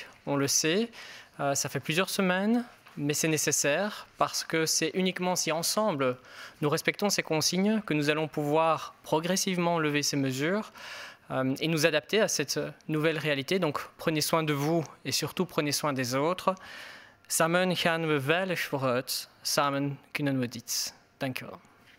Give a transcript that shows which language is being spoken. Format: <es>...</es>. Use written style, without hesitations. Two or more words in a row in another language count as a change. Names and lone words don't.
<fr>On le sait, ça fait plusieurs semaines, mais c'est nécessaire parce que c'est uniquement si ensemble nous respectons ces consignes que nous allons pouvoir progressivement lever ces mesures et nous adapter à cette nouvelle réalité. Donc prenez soin de vous et surtout prenez soin des autres.</fr> <nl>Samen gaan we veilig vooruit. Samen kunnen we dit. Dank u wel.</nl>